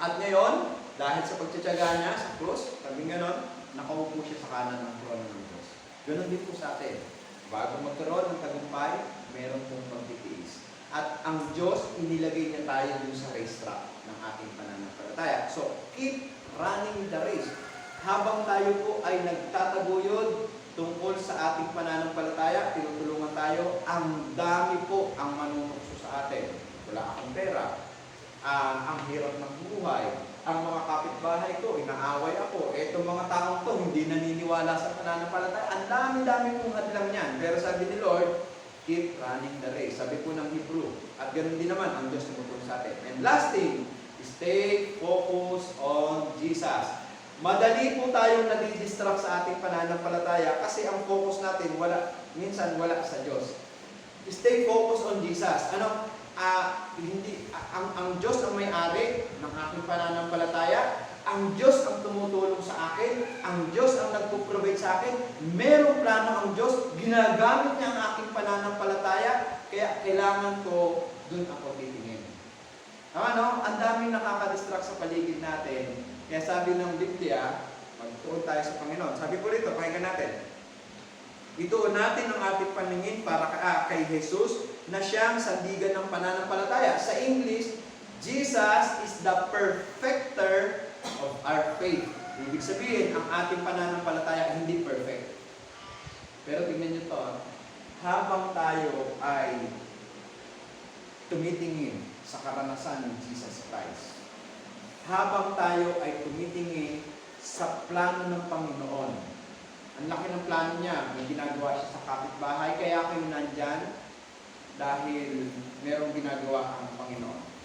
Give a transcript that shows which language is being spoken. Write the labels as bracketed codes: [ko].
[tl] At ngayon, dahil sa pagtsatsaga niya sa krus, sabi nga doon, nakaupo siya sa kanan ng trono ng Diyos. Ganun din po sa atin. Bago magkaroon ng tagumpay, meron pong pagtitiis. At ang Diyos, inilagay niya tayo dun sa racetrack ng ating pananampalataya. [en] So, keep running the race. [tl] Habang tayo po ay nagtataguyod tungkol sa ating pananampalataya, tinutulungan tayo, ang dami po ang manunukso sa atin. Wala akong pera, ang hirap ng buhay, ang mga kapitbahay ko, inaaway ako, etong mga taong to, hindi naniniwala sa pananampalataya. Ang dami-dami pong hadlang yan. Pero sabi ni Lord, [en] keep running the race. [tl] Sabi po ng Hebrew. At ganoon din naman ang Diyos tumutulong sa atin. [en] And last thing, stay focused on Jesus. [tl] Madali po tayong nadidistract sa ating pananampalataya kasi ang focus natin minsan wala sa Diyos. [en] Stay focused on Jesus. [tl] Ang Diyos ang may-ari ng aking pananampalataya. Ang Diyos ang tumutulong sa akin, ang Diyos ang nagpo-provide sa akin, merong plano ang Diyos, ginagamit niya ang aking pananampalataya, kaya kailangan ko dun ako titingin. Ang daming nakakadistract sa paligid natin, kaya sabi ng Biblia, magtuon tayo sa Panginoon. Sabi po rito, pakinggan natin. Ituon natin ang ating paningin para kay Jesus na siyang sandigan ng pananampalataya. [en] Sa English, Jesus is the perfecter of our faith. [tl] Ibig sabihin, ang ating pananampalataya hindi perfect. Pero tingnan nyo to, habang tayo ay tumitingin sa karanasan ni Jesus Christ, habang tayo ay tumitingin sa plano ng Panginoon, ang laki ng plano niya, may ginagawa siya sa kapitbahay, kaya kayo nandyan dahil merong ginagawa ang Panginoon.